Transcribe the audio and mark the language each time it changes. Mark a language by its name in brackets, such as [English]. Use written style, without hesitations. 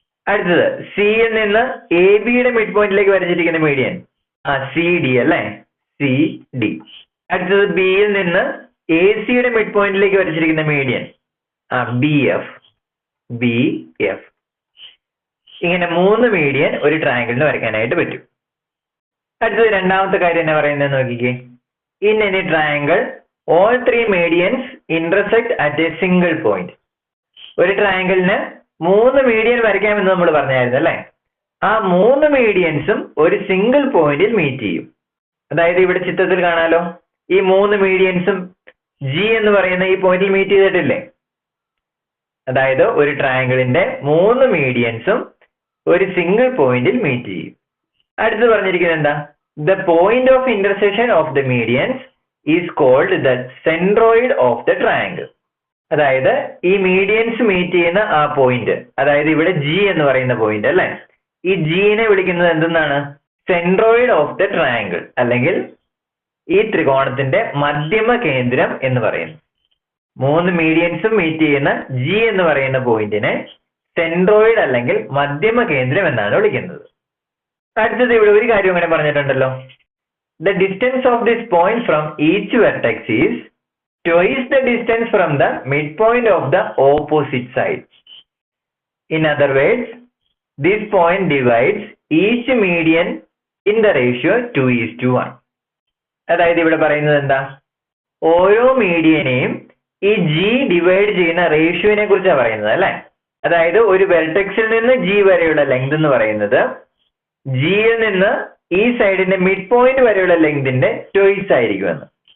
[Malayalam] അടുത്തത് സിയിൽ നിന്ന് എ ബിയുടെ മിഡ് പോയിന്റിലേക്ക് വരച്ചിരിക്കുന്ന മീഡിയൻ സി ഡി അല്ലെ, സി ഡി. അടുത്തത് ബിയിൽ നിന്ന് എ സിയുടെ മിഡ് പോയിന്റിലേക്ക് വരച്ചിരിക്കുന്ന median B F, B F. ഇങ്ങനെ 3 മീഡിയൻ ഒരു ട്രയാങ്കിളിന് വരയ്ക്കാനായിട്ട് പറ്റും. അടുത്തത് രണ്ടാമത്തെ കാര്യം എന്നാ പറയുന്നത് നോക്കിക്കേ. [English] In any triangle all 3 medians intersect at a single point. [Malayalam] ഒരു ട്രയാങ്കിളിന് 3 മീഡിയൻ വരയ്ക്കാമെന്ന് നമ്മൾ പറഞ്ഞായിരുന്നു അല്ലെ. ആ 3 മീഡിയൻസും ഒരു സിംഗിൾ പോയിന്റിൽ മീറ്റ് ചെയ്യും. അതായത് ഇവിടെ ചിത്രത്തിൽ കാണാലോ, ഈ 3 മീഡിയൻസും ജി എന്ന് പറയുന്ന ഈ പോയിന്റിൽ മീറ്റ് ചെയ്തിട്ടില്ലേ? അതായത് ഒരു ട്രയാങ്കിളിന്റെ 3 മീഡിയൻസും ഒരു സിംഗിൾ പോയിന്റിൽ മീറ്റ് ചെയ്യും. അടുത്ത് പറഞ്ഞിരിക്കുന്നത് എന്താ? [English] The point of intersection of the medians is called the centroid of the triangle. [Malayalam] അതായത് ഈ മീഡിയൻസ് മീറ്റ് ചെയ്യുന്ന ആ പോയിന്റ്, അതായത് ഇവിടെ ജി എന്ന് പറയുന്ന പോയിന്റ് അല്ലെ, ഈ ജിനെ വിളിക്കുന്നത് എന്തെന്നാണ്? [English] centroid of the triangle, [Malayalam] അല്ലെങ്കിൽ ഈ ത്രികോണത്തിന്റെ മധ്യമ കേന്ദ്രം എന്ന് പറയുന്നു. 3 മീഡിയൻസും മീറ്റ് ചെയ്യുന്ന ജി എന്ന് പറയുന്ന പോയിന്റിനെ സെൻട്രോയിഡ് അല്ലെങ്കിൽ മധ്യമ കേന്ദ്രം എന്നാണ് വിളിക്കുന്നത്. അടുത്തത് ഇവിടെ ഒരു കാര്യം അങ്ങനെ പറഞ്ഞിട്ടുണ്ടല്ലോ. [English] The distance of this point from each vertex is twice the distance from the midpoint of the opposite side. In other words, this point divides each median in the ratio 2:1. [Malayalam] അതായത് ഇവിടെ പറയുന്നത് എന്താ? ഓരോ മീഡിയനെയും ഈ ജി ഡിവൈഡ് ചെയ്യുന്ന റേഷ്യോനെ കുറിച്ചാണ് പറയുന്നത് അല്ലെ. അതായത് ഒരു വെർട്ടെക്സിൽ നിന്ന് ജി വരെയുള്ള ലെങ്ത് എന്ന് പറയുന്നത് ജിയിൽ നിന്ന് ഈ സൈഡിന്റെ മിഡ് പോയിന്റ് വരെയുള്ള ലെങ്തിന്റെ ചോയ്സ് ആയിരിക്കുമെന്ന്.